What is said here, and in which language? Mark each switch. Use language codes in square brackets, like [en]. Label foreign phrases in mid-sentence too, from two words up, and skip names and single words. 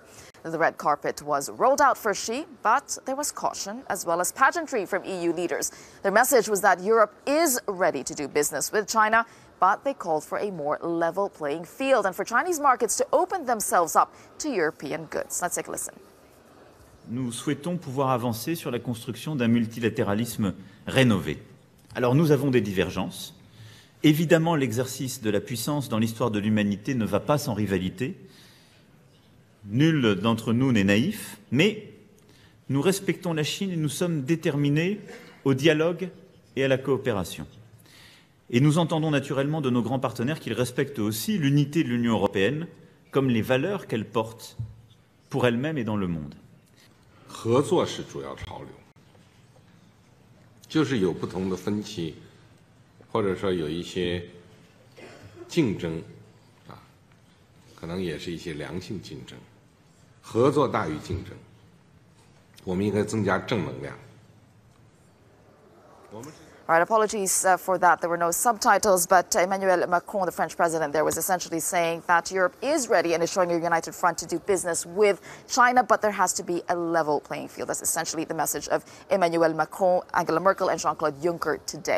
[en] The red carpet was rolled out for Xi, but there was caution as well as pageantry from EU leaders. Their message was that Europe is ready to do business with China, but they called for a more level playing field and for Chinese markets to open themselves up to European goods. Let's take a listen. [fr] Nous souhaitons pouvoir avancer sur la construction d'un multilatéralisme rénové. Alors nous avons des divergences. Évidemment, l'exercice de la puissance dans l'histoire de l'humanité ne va pas sans rivalité. Nul d'entre nous n'est naïf, mais nous respectons la Chine et nous sommes déterminés au dialogue et à la coopération. Et nous entendons naturellement de nos grands partenaires qu'ils respectent aussi l'unité de l'Union européenne comme les valeurs qu'elle porte pour elle-même et dans le monde. [zh] 合作是主要潮流，就是有不同的分歧，或者说有一些竞争，可能也是一些良性竞争，合作大于竞争，我们应该增加正能量。 [en] All right, apologies for that. There were no subtitles, but Emmanuel Macron, the French president there, was essentially saying that Europe is ready and is showing a united front to do business with China, but there has to be a level playing field. That's essentially the message of Emmanuel Macron, Angela Merkel and Jean-Claude Juncker today.